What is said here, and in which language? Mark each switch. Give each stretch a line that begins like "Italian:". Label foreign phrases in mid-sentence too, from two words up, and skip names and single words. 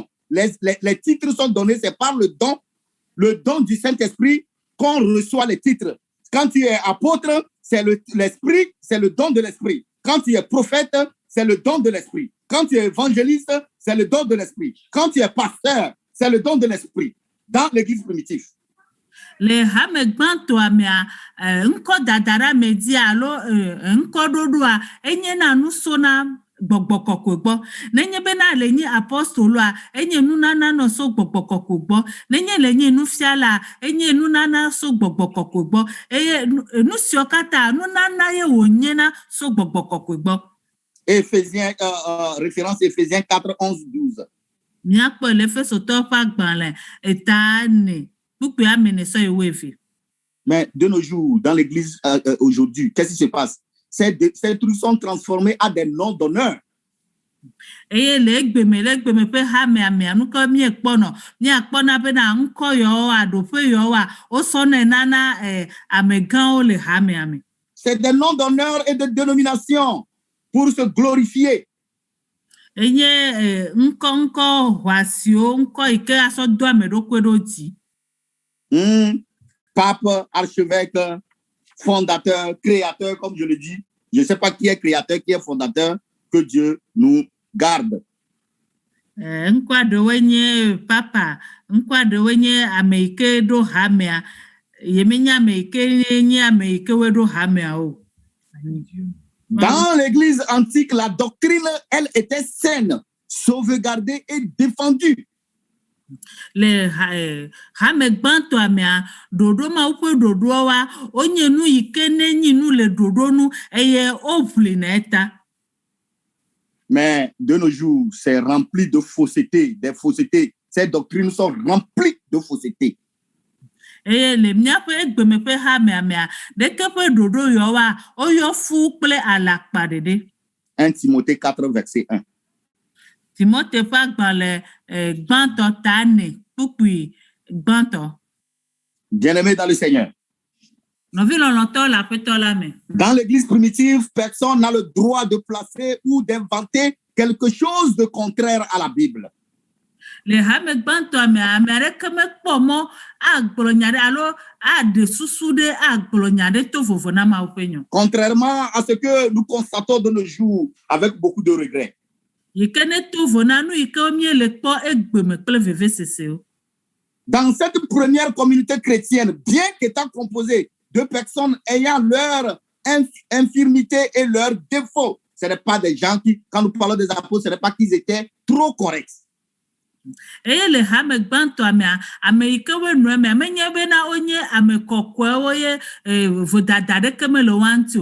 French: Les titres sont donnés, c'est par le don du Saint-Esprit qu'on reçoit les titres. Quand tu es apôtre, c'est l'esprit, c'est le don de l'esprit. Quand tu es prophète, c'est le don de l'esprit. Quand tu es évangéliste, c'est le don de l'esprit. Quand tu es pasteur, c'est le don de l'esprit. Dans l'église primitive.
Ewe: Le hamegbanto amea nko dadara media alo nko dodoa enye na nusona gbɔgbɔkɔkɔe gbɔ. Nenye bena le nye apostoloa, enye nunana no so gbɔgbɔkɔkɔe gbɔ. Nenye le nye nufiala, enye nunana so gbɔgbɔkɔkɔe gbɔ. Eye nu siwo katã nunana ye wònyena so gbɔgbɔkɔkɔe gbɔ.
French: Éphésiens, référence Éphésiens 4, 11, 12.
Ewe: Miakpɔ le Efesotɔwo ƒe agbalẽ eta ne kpukpui amene sɔ ye woeve.
French: Mais de nos jours, dans l'église aujourd'hui, qu'est-ce qui se passe? Ces trucs sont transformés à des noms d'honneur.
Ewe: Eye le egbeme ƒe hamea nukɔ miekpɔnɔ miakpɔna bena ŋkɔ yawo aɖoƒe yawoa wosɔnɛ nana amegãwo le hamea me.
French: C'est des noms d'honneur et de dénomination pour se glorifier.
Ewe: Enye ŋkɔ hɔasiwo ŋkɔ yi ke asɔ do ame ɖokui ɖo dzi.
French: Pape, archevêque, fondateur, créateur, comme je le dis. Je ne sais pas qui est créateur, qui est fondateur. Que Dieu nous garde.
Ewe: Ŋkɔ ɖewoe nye papa, ŋkɔ ɖewoe nye ame yi ke ɖo hamea. Yemenye ame yi ke nye ame yi ke woe ɖo hamea o.
French: Dans l'église antique, la doctrine, elle était saine, sauvegardée et défendue.
Ewe: Le hame gbãtɔa mea ɖoɖo ma woƒe ɖoɖoa wonye nu yi ke nenyi nu le ɖoɖo nu eye woʋli na eta.
French: Mais de nos jours, c'est rempli de fausseté, des faussetés. Ces doctrines sont remplies de fausseté.
Ewe: Eye le miaƒe egbeme ƒe hamea mea ɖeke ƒe ɖoɖo yawoa woyɔ fu kple alakpa ɖeɖe.
French: 1 Timothée 4, verset 1.
Ewe: Timothée ƒe agbalẽ gbãtɔ ta ne kpukpui gbãtɔ.
French: Bien-aimés dans le Seigneur.
Ewe: Nɔvi lɔlɔ̃tɔ le Aƒetɔ la me.
French: Dans l'église primitive, personne n'a le droit de placer ou d'inventer quelque chose de contraire à la Bible.
Ewe: Le hame gbãtɔa mea ame aɖeke mekpɔ mɔ agblɔ nya ɖe alo aɖe susu ɖe agblɔ nya ɖe to vovo na Mawu ƒe nya.
French: Contrairement à ce que nous constatons de nos jours avec beaucoup de regrets.
Ewe: Yi ke ne to vo na nu yi ke miele kpɔ egbeme kple vevesesewo.
French: Dans cette première communauté chrétienne, bien qu'étant composée de personnes ayant leur infirmité et leurs défauts, ce n'est pas des gens qui, quand nous parlons des apôtres, ce n'est pas qu'ils étaient trop corrects.
Ewe: Eye le hame gbãtɔa mea ame yi ke woenɔe mea menye bena wonye ame kɔkɔewo ye vodada aɖeke mele woa ŋuti o.